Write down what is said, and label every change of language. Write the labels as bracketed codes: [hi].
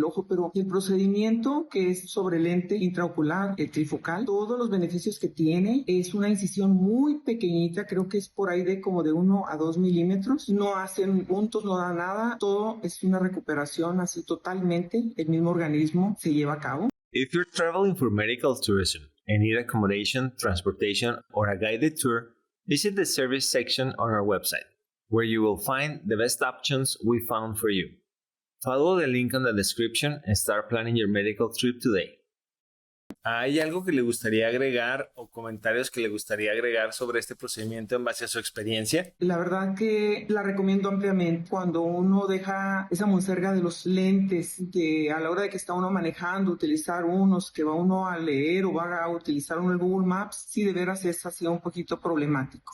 [es] El ojo, pero el procedimiento que es sobre lente intraocular, el trifocal, todos los beneficios que tiene, es una incisión muy pequeñita, creo que es por ahí de como de 1 a 2 milímetros, no hacen puntos, no da nada, todo es una recuperación así totalmente, el mismo organismo se lleva a cabo. [en] If you're traveling for medical tourism and need accommodation, transportation, or a guided tour, visit the service section on our website, where you will find the best options we found for you. Follow the link on the description and start planning your medical trip today. [es] ¿Hay algo que le gustaría agregar o comentarios que le gustaría agregar sobre este procedimiento en base a su experiencia? La verdad que la recomiendo ampliamente. Cuando uno deja esa monserga de los lentes, que a la hora de que está uno manejando, utilizar unos que va uno a leer o va a utilizar uno el Google Maps, sí de veras es así un poquito problemático.